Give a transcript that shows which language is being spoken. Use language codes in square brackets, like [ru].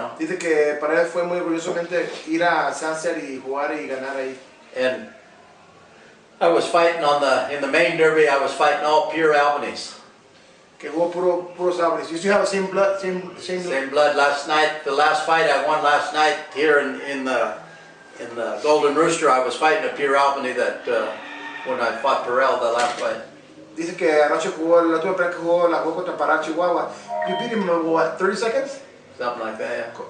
[es] Dice que para él fue muy orgullosamente ir a Sunset y jugar y ganar ahí. [en] And I was fighting in the main derby. I was fighting all pure Albanese. [es] Que jugó puros Albanese. [en] You still have the same blood? Same blood. Last night, the last fight I won last night here in the Golden Rooster, I was fighting a pure Albany that when I fought Perel the last fight. [es] Dice que anoche jugó, la última pelea que jugó contra Pará, Chihuahua. [en] You beat him in what, 30 seconds? Something like that, yeah.